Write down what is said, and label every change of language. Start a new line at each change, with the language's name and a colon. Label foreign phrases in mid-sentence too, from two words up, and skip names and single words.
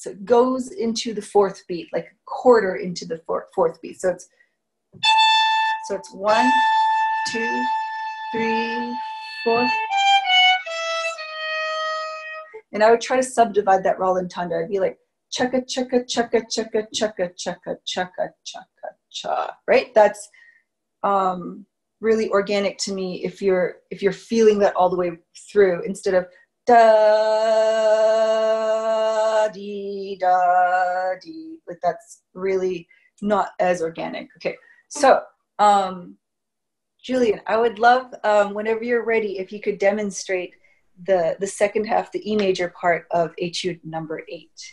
English: So it goes into the 4th beat, like a quarter into the 4th beat. So it's 1, 2, 3, 4. And I would try to subdivide that rallentando. I'd be like chaka chaka chaka chaka chaka chaka chaka chaka cha. Right? That's really organic to me if you're feeling that all the way through instead of da dee da dee. Like that's really not as organic. Okay, so Julian, I would love whenever you're ready if you could demonstrate the second half, the E major part of Etude number 8.